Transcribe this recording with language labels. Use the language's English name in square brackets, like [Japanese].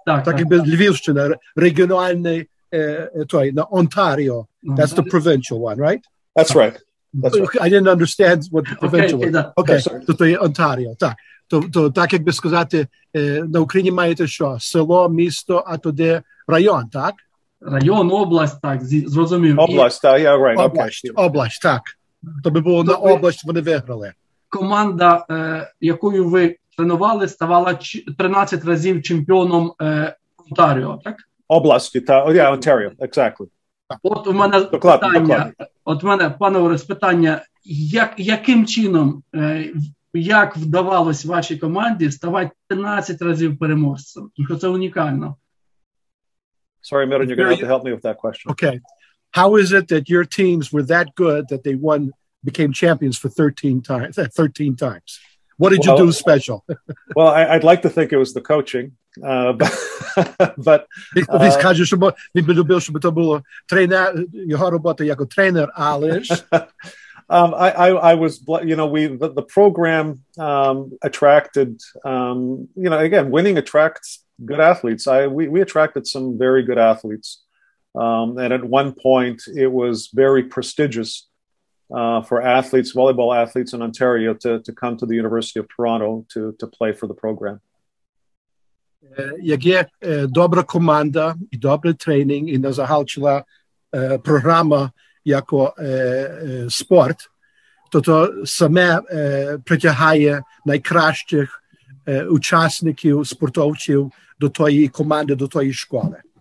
[Ukrainian] Так, якби Львівщина, регіональний, той, на Онтаріо. [English] That's the provincial one, right? That's right. That's right. I didn't understand what the provincial was. [Ukrainian] Okay, то є Онтаріо, так. То так, як би сказати, на Україні маєте що? Село, місто, а туди район, так? район, область, так, зрозумів. Область, так, [English] yeah, right, okay. [Ukrainian] Область, так. То би було на область, вони виграли. Команда, якою ви тренували, ставала 13 разів чемпіоном Онтаріо, так? Області, так, [English] yeah, [Ukrainian] Ontario, [English] exactly. [Ukrainian] От у мене питання, пане Орест, питання, яким чином, як вдавалось вашій команді ставати 13 разів переможцем? Тому що це унікально. [English] Sorry, Miran, you're going to have to help me with that question. Okay. How is it that your teams were that good that they became champions for 13 times? What did you do special? Well, I'd like to think it was the coaching, but [Ukrainian] він скаже, що він би любив, щоб це було тренер, його робота як тренер, але ж [English] I was, you know, the program attracted, you know, again, winning attracts good athletes. We attracted some very good athletes, and at one point it was very prestigious for athletes, volleyball athletes in Ontario, to come to the University of Toronto to play for the program. [Ukrainian] Як є добра команда і добрий тренінг, і назагалчила програма як спорт, то саме притягає найкращих учасників, спортовців до тої команди, до тої школи.